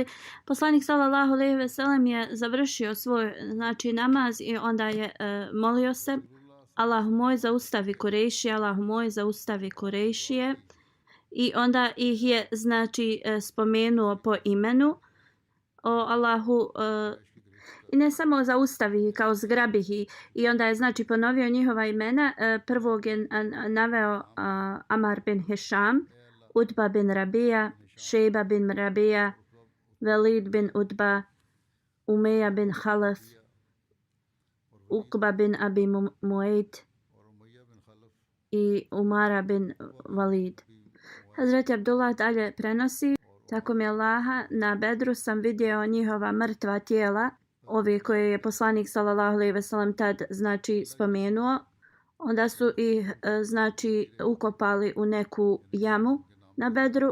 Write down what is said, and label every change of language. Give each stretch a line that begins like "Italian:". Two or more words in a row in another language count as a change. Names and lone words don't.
Bosnian: Poslanik
Arabic: صلى الله عليه وسلم
Bosnian: je završio svoj znači namaz i onda je molio se: Allahu moj, zaustavi Kurejšije, Allahu moj, zaustavi Kurejšije. I onda ih je znači spomenuo po imenu. O Allahu, i ne samo zaustavi kao zgrabi ih, i onda je znači ponovio njihova imena. Prvog je naveo Amar bin Hisham, Utba bin Rabija, Šejba bin Rabija, Velid bin Utba, Umeja bin Halaf, Ukba bin Abi Muayt i Umara bin Walid. Hazreti Abdullah dalje prenosi: tako mi Allaha, na Bedru sam vidio njihova mrtva tijela, ove koje je poslanik
Arabic: صلى الله عليه وسلم
Bosnian: tad znači spomenuo. Onda su ih znači ukopali u neku jamu na Bedru.